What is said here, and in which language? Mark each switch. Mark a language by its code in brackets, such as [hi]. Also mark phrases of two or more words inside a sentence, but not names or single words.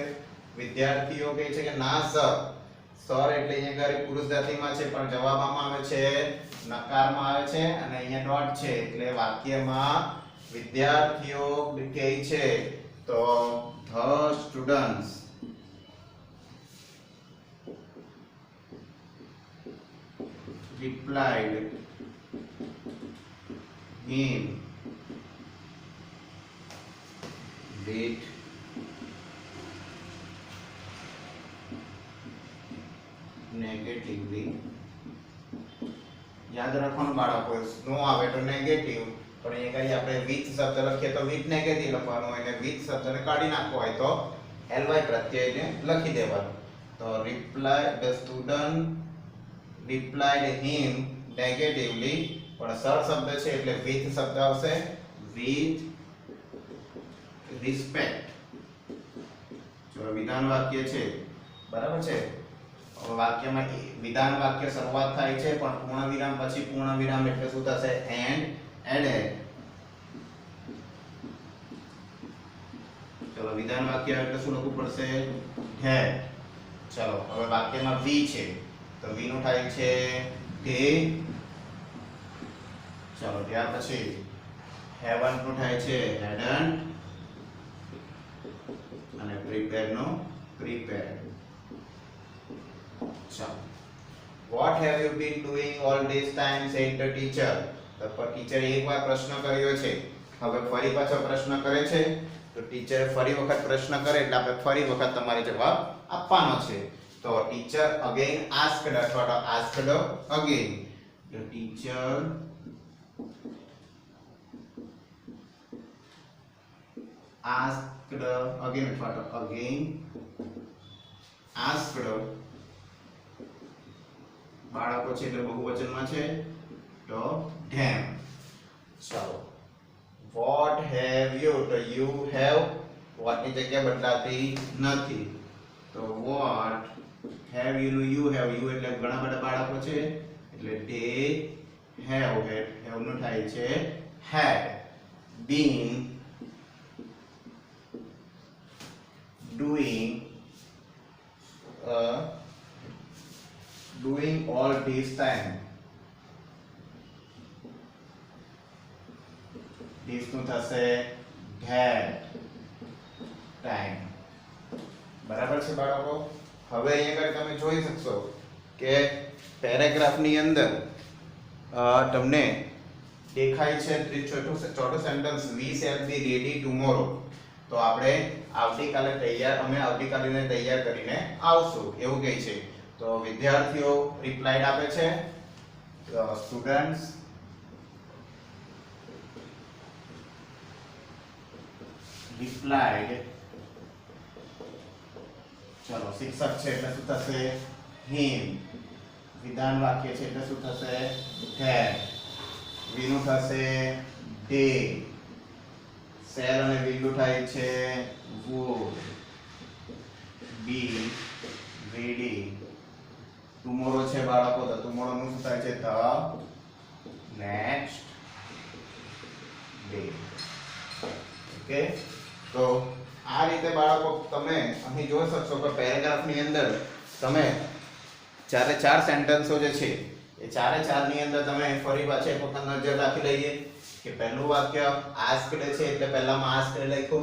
[gu] વિદ્યાર્થીઓ કહે છે કે ના સર। સર એટલે અહીંયા ઘરે પુરુષ જાતિમાં છે પણ જવાબ આમાં આવે છે નકારમાં આવે છે અને અહીંયા ડોટ છે એટલે વાક્યમાં વિદ્યાર્થીઓ કહે છે તો [en] the students replied him with negatively. [gu] યાદ રાખવાનું બાળકો, નો આવે તો નેગેટિવ, પણ અહીંયા કરી આપણે વિથ શબ્દ લખીએ તો [en] with negative [gu] લખવાનું હોય અને વિથ શબ્દને કાઢી નાખવો હોય તો ly પ્રત્યયને લખી દેવાનું। [en] તો reply the student replied him negatively, [gu] પણ સર શબ્દ છે એટલે with શબ્દ આવશે, [en] with respect। [gu] જો વિધાન વાક્ય છે, બરાબર છે? વાક્યમાં વિધાન વાક્ય શરૂઆત થાય છે પણ પૂર્ણ વિરામ પછી પૂર્ણ વિરામ એટલે શું થશે? [en] and added. [gu] ચલો વિધાન વાક્ય એટલે શું લખવું પડશે? had। ચલો હવે વાક્યમાં વી છે તો વી નું થાય છે તે। ચલો ત્યાર પછી હેવન્ટ નું થાય છે hadn't અને પ્રિપેર નું prepared। [en] What have you been doing all this time? said the teacher। [gu] તો ટીચર એકવાર પ્રશ્ન કર્યો છે, હવે ફરી પાછો પ્રશ્ન કરે છે તો ટીચર ફરી વખત પ્રશ્ન કરે એટલે આપણે ફરી વખત તમારે જવાબ આપવાનો છે। [en] તો teacher again asked [gu] અથવા તો [en] asked again. The teacher asked again asked [gu] બાળકો છે એટલે બહુવચનમાં છે તો [en] them. ચાલો what have you તો you have what [gu] ની જગ્યા બદલાતી નથી તો [en] what have you નું you have [gu] એટલે ઘણા બધા બાળકો છે એટલે [en] they have [gu] નું થાય છે [en] had been doing all this time. this [gu] નું થશે [en] had time. [gu] બરાબર છે બાળકો. હવે અહીંયા આગળ તમે જોઈ શકશો કે પેરેગ્રાફની અંદર તમને દેખાય છે ચોથું સેન્ટેન્સ [en] we shall be ready tomorrow. [gu] તો આપણે આવતીકાલે તૈયાર કરીને આવશું એવું કહે છે. તો વિદ્યાર્થીઓ રિપ્લાય આપે છે [en] students replied. [gu] ચલો શિક્ષક છે એટલે શું થશે him. વિધાન વાક્ય છે એટલે શું થશે had. વીનું થશે they. shall અને will થાય છે would. [en] be ready. [gu] tomorrow છે બાળકો તો tomorrow નું શું થાય છે [en] the next day. [gu] ઓકે તો આ રીતે બાળકો તમે અહીં જોઈ શકશો કે પેરેગ્રાફની અંદર તમે ચારે ચાર સેન્ટેન્સો જે છે એ ચારે ચાર ની અંદર તમે ફરી પાછી એક વખત નજર રાખી લઈએ કે પહેલું વાક્ય asked છે એટલે પહેલામાં asked લખ્યું.